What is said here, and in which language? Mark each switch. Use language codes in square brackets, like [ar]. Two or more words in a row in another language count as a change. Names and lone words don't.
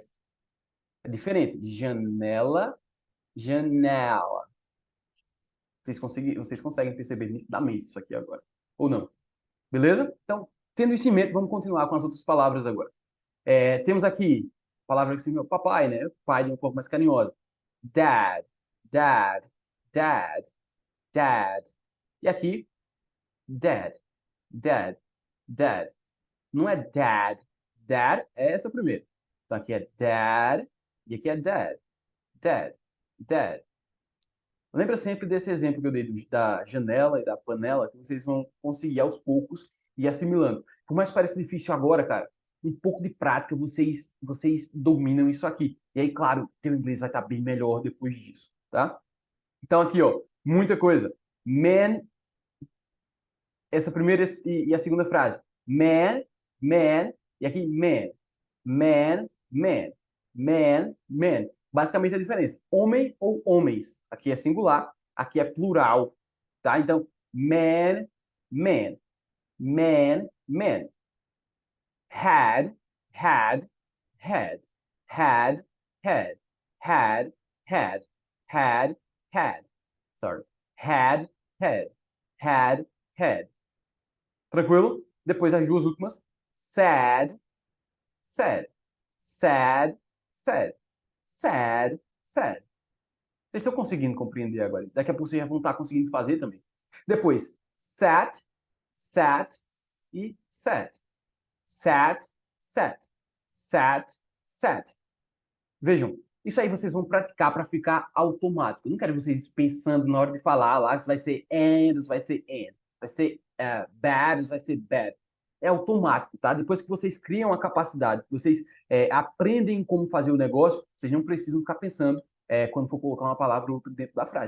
[pt] É diferente. Janela, janela. Vocês conseguem perceber nitidamente isso aqui agora. Ou não? Beleza? Então, tendo isso em mente, vamos continuar com as outras palavras agora. Temos aqui palavra que significa papai, né? Pai de uma forma mais carinhosa. [en] Dad, dad, dad, dad. [pt] E aqui, [en] dad, dad, dad. [pt] Não é dad. Dad é essa primeira. Então aqui é dad e aqui é dad. [en] Dad, dad. [pt] Lembra sempre desse exemplo que eu dei da janela e da panela, que vocês vão conseguir aos poucos ir assimilando. Por mais que pareça difícil agora, cara, um pouco de prática, vocês dominam isso aqui. E aí, claro, teu inglês vai estar bem melhor depois disso, tá? Então aqui, ó, muita coisa. Man, essa primeira e a segunda frase. [en] Man, man, [pt] e aqui [en] man. Man, man. Man, man. [pt] Basicamente a diferença. Homem ou homens. Aqui é singular, aqui é plural, tá? Então, [en] man, man. Man, man. Had, had, had. Had, had. Had, had. Had, had. Sorry. Had, had. Had, had. [pt] Tranquilo? Depois as duas últimas. [en] Sad, sad. Sad, sad. Sad, sad. [pt] Vocês estão conseguindo compreender agora? Daqui a pouco vocês já vão estar conseguindo fazer também. Depois, [en] sat, sat e sat. Sat, sat. Sat, sat. [pt] Vejam, isso aí vocês vão praticar para ficar automático. Eu não quero vocês pensando na hora de falar lá se vai ser and, se vai ser and. Vai ser bad, se vai ser bad. É automático, tá? Depois que vocês criam a capacidade, que vocês aprendem como fazer o negócio, vocês não precisam ficar pensando quando for colocar uma palavra ou outra dentro da frase.